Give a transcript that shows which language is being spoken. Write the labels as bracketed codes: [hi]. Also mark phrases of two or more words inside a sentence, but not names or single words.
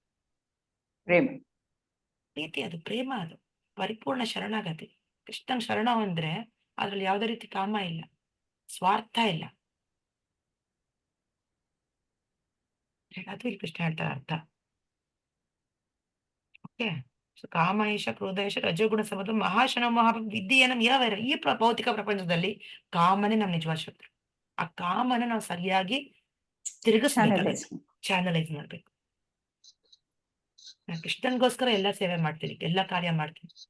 [kn] ಪ್ರೀತಿ, ಅದು ಪ್ರೇಮ, ಅದು ಪರಿಪೂರ್ಣ ಶರಣಾಗತಿ. ಕೃಷ್ಣನ್ ಶರಣ ಅಂದ್ರೆ ಅದ್ರಲ್ಲಿ ಯಾವುದೇ ರೀತಿ ಕಾಮ ಇಲ್ಲ, ಸ್ವಾರ್ಥ ಇಲ್ಲ. ಅದು ಇಲ್ಲಿ ಕೃಷ್ಣ ಹೇಳ್ತಾರೆ ಅರ್ಥ. ಓಕೆ. ಸೊ [sa] ಕಾಮ ಏಷ ಕ್ರೋಧ ಏಷ ರಜೋಗುಣ ಸಮದು ಮಹಾಶನ [kn] ವಿದ್ಯೆಯನ್ನ ಯಾವ ಈ ಭೌತಿಕ ಪ್ರಪಂಚದಲ್ಲಿ ಕಾಮನೇ ನಮ್ ನಿಜವಾದ ಶತ್ರು. ಆ ಕಾಮನ ನಾವು ಸರಿಯಾಗಿ ತಿರುಗಿಸ್ಬೇಕು, ಚಾನಲೈಸ್ ಮಾಡ್ಬೇಕು. ನಾನು ಕೃಷ್ಣನ್ಗೋಸ್ಕರ ಎಲ್ಲ ಸೇವೆ ಮಾಡ್ತೀನಿ, ಎಲ್ಲ ಕಾರ್ಯ ಮಾಡ್ತೀನಿ.